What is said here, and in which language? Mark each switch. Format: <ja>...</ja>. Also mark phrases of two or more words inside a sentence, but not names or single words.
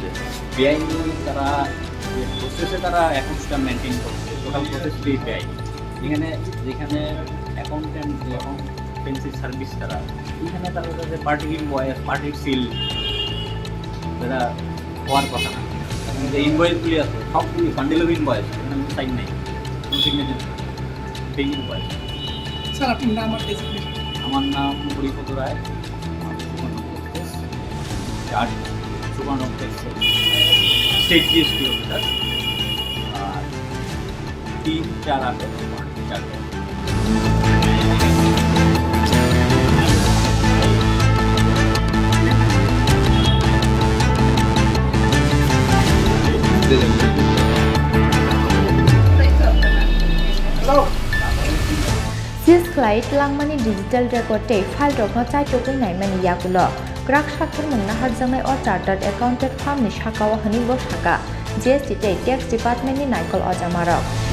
<bn>বেআইনি তারা যে প্রসেসে তারা অ্যাকাউন্টটা মেনটেন করছে টোটাল প্রসেসটাই বেআইনি যেখানে অ্যাকাউন্টেন্ট যে</bn> <en>accountancy service</en> <bn>তারা এখানে তারা যে</bn> <en>party invoice party seal</en> <bn>যারা হওয়ার কথা না এখন যে ইনভয়েসগুলি আছে সবগুলি</bn> <en>bundle of invoice</en> <bn>এখানে সাইন নেই কোনো সিগনেচার সেই ইনভয়েস স্যার আপনার নাম আর ডেজিগনেশন আমার নাম হরিপদ রায়</bn> <en>charge super state GST officer</en> <bn>আর 3-4-8</bn> <trp>Sis Khlait Langmani</trp> <en>Digital Record</en> <trp>te File Rok no chai tokui naimani yagulo Grak Shakhar Mungna Harjangai o</trp> <en>Chartered Accountant Firm</en> <trp>ni Shakawa Hani bo Shaka</trp> <en>GST Tax Department</en> <trp>ni Naikol Ojamrok</trp>